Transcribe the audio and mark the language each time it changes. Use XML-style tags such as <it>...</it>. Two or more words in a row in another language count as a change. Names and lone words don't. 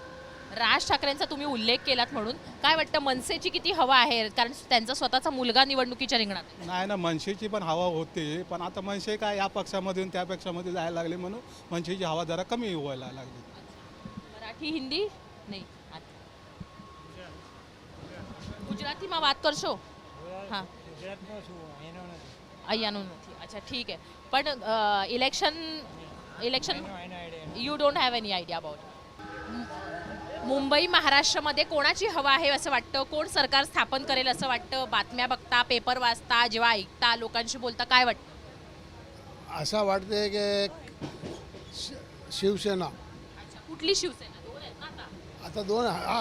<mr>राज ठाकरेंचा तुम्ही उल्लेख केलात म्हणून काय वाटतं मनसेची किती हवा आहे? कारण त्यांचा स्वतःचा मुलगा निवडणुकीच्या रिंगणात. नाही ना, मनसेची पण हवा होते, पण आता मनसे काय या पक्षामधून त्या पक्षामध्ये जायला लागले म्हणून मनसेची हवा जरा कमी व्हायला लागली. मराठी हिंदी नाही,</mr> <gu>ગુજરાતીમાં વાત કરશો? હા, અહીંયાનું નથી.</gu> <mr>अच्छा, ठीक आहे.</mr> <en>पण election you don't have any idea about.</en> <mr>मुंबई महाराष्ट्रामध्ये कोणाची हवा आहे असं वाटतं? कोण सरकार स्थापन करेल असं वाटतं? बातम्या बघता, पेपर वाचता, जेव्हा ऐकता, लोकांशी बोलता, काय वाटतं? असं वाटतंय की शिवसेना. कुठली शिवसेना? दोन आहेत ना आता.</mr>